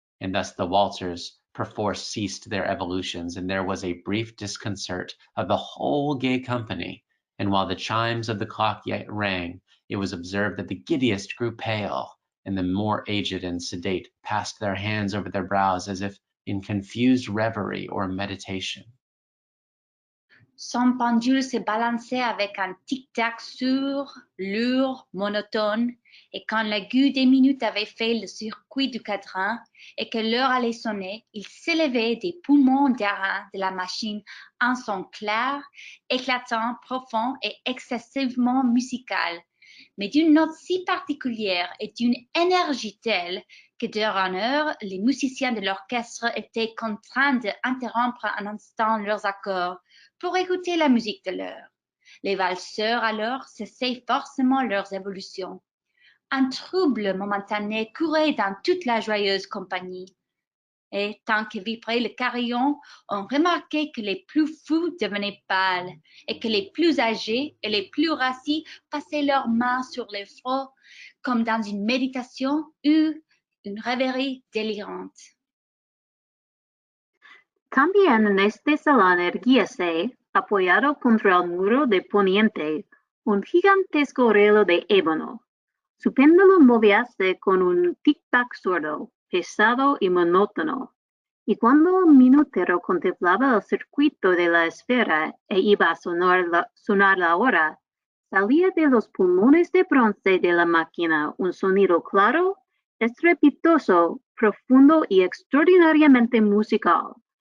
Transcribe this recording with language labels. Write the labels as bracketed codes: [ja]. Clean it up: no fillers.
[en] And thus the waltzers perforce ceased their evolutions, and there was a brief disconcert of the whole gay company. And while the chimes of the clock yet rang, it was observed that the giddiest grew pale, and the more aged and sedate passed their hands over their brows as if in confused reverie or meditation. [fr] Son pendule se balançait avec un tic-tac sourd, lourd, monotone, et quand l'aiguille des minutes avait fait le circuit du cadran et que l'heure allait sonner, il s'élevait des poumons d'airain de la machine un son clair, éclatant, profond et excessivement musical, mais d'une note si particulière et d'une énergie telle que d'heure en heure, les musiciens de l'orchestre étaient contraints d'interrompre un instant leurs accords pour écouter la musique de l'heure. Les valseurs alors cessaient forcément leurs évolutions. Un trouble momentané courait dans toute la joyeuse compagnie. Et tant que vibrait le carillon, on remarquait que les plus fous devenaient pâles et que les plus âgés et les plus rassis passaient leurs mains sur les fronts comme dans une méditation ou une rêverie délirante. [es] También en este salón erguíase, apoyado contra el muro de poniente, un gigantesco reloj de ébano. Su péndulo movíase con un tic-tac sordo, pesado y monótono, y cuando el minutero contemplaba el circuito de la esfera e iba a sonar la hora, salía de los pulmones de bronce de la máquina un sonido claro, estrepitoso, profundo y extraordinariamente musical,